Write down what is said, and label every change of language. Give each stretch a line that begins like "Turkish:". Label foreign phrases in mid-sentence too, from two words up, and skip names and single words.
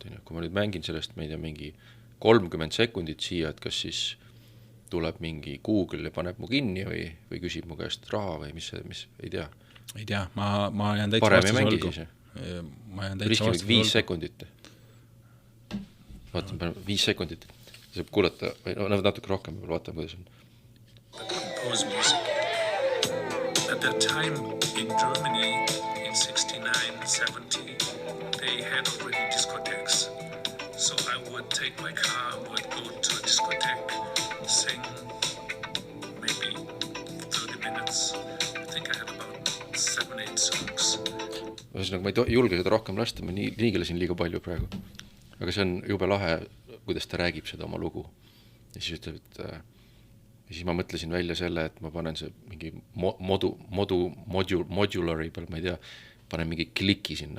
Estonian: Kui ma nüüd mängin sellest, ma ei tea, mingi 30 sekundit siia, et kas siis tuleb mingi Google ja paneb mu kinni või küsib mu käest raha või mis ei tea. Ei tea, ma jään täitsa vastus olgu. Ma jään täitsa vastus 5 sekundit. Vaatan, 5 sekundit. saab kuulata, või natuke rohkem, vaatame, kuidas on.
English: Compose music. At that time in Germany in 69-70 they had already discotheques. So I would take my car, would go to a discotheque, sing maybe 30 minutes. I think I had about 7-8 songs.
Estonian: Ühesõnaga, ma ei julge seda rohkem lasta, ma liigelesin liiga palju praegu. Aga see on jube lahe, kuidas ta räägib seda oma lugu. Ja siis ütleb, et ja siis ma mõtlesin välja selle, et ma panen see mingi modulari peal, ma ei tea, panen mingi kliki sinna.